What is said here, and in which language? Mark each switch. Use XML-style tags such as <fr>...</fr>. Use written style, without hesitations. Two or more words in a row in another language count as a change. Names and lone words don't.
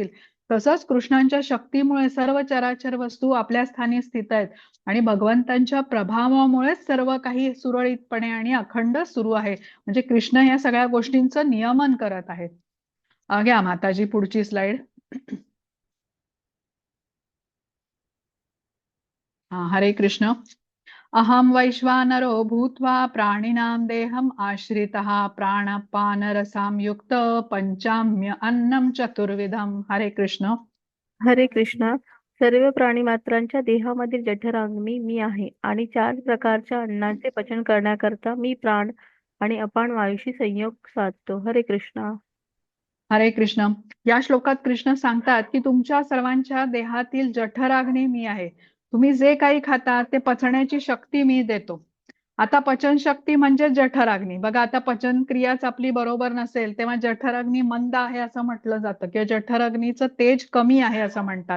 <mr>तसंच कृष्णांच्या शक्तीमुळे सर्व चराचर वस्तू आपल्या स्थानी स्थित आहेत आणि भगवंतांच्या प्रभावामुळेच सर्व काही सुरळीतपणे आणि अखंड सुरू आहे. म्हणजे कृष्ण या सगळ्या गोष्टींचं नियमन करत आहेत. घ्या माताजी पुढची स्लाइड.</mr> <sa>हरे कृष्ण. अहम वैश्वानरो भूत्वा प्राणिनां देहम आश्रितः प्राणपानरसां युक्त पंचाम्य अन्नम चतुर्विधम. हरे कृष्ण. हरे कृष्णा.</sa> <mr>सर्व प्राणी मात्रांच्या देहामधील जठराग्नी मी आहे आणि 4 प्रकारच्या अन्नाचे पचन करण्याकरता मी प्राण आणि अपान वायूशी संयोग साधतो.</mr> <sa>हरे कृष्णा. हरे कृष्ण.</sa> <mr>या श्लोकात कृष्ण सांगतात की तुमच्या सर्वांच्या देहातील जठराग्नी मी आहे. तुम्ही जे काही खाता ते पचण्याची शक्ती मी देतो. आता पचन शक्ती म्हणजे जठराग्नी. बघा आता पचन क्रियाच आपली बरोबर नसेल तेव्हा जठराग्नी मंद आहे असं म्हटलं जातं किंवा जठराग्नीचं तेज कमी आहे असं म्हणतात.</mr>